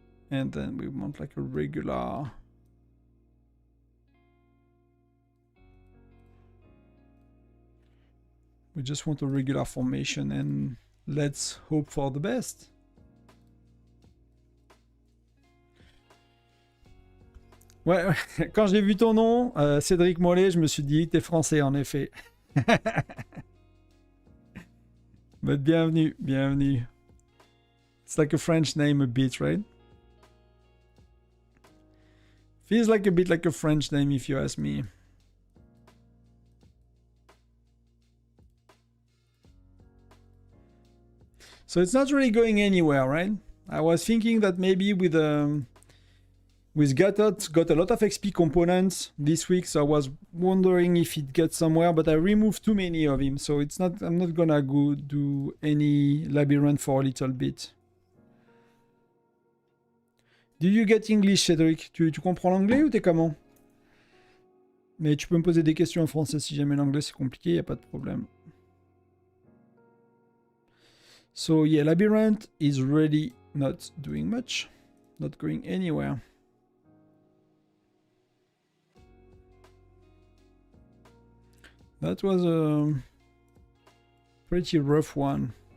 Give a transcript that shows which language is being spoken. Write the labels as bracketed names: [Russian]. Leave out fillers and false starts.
[English] And then we want like a regular. We just want a regular formation and let's hope for the best. [French] Ouais, quand j'ai vu ton nom, Cédric Mollet, je me suis dit, t'es français en effet. [English] But [French] bienvenue, bienvenue. [English] It's like a French name a bit, right? Feels like a bit like a French name if you ask me. So it's not really going anywhere, right? I was thinking that maybe with Gatot got a lot of XP components this week, so I was wondering if it gets somewhere, but I removed too many of him, so it's not. I'm not gonna go do any labyrinth for a little bit. Do you get English, Cédric? [French] Tu comprends l'anglais ou t'es comment? Mais tu peux me poser des questions en français si jamais l'anglais c'est compliqué, y a pas de problème. [English] So yeah, Labyrinth is really not doing much, not going anywhere. That was a pretty rough one.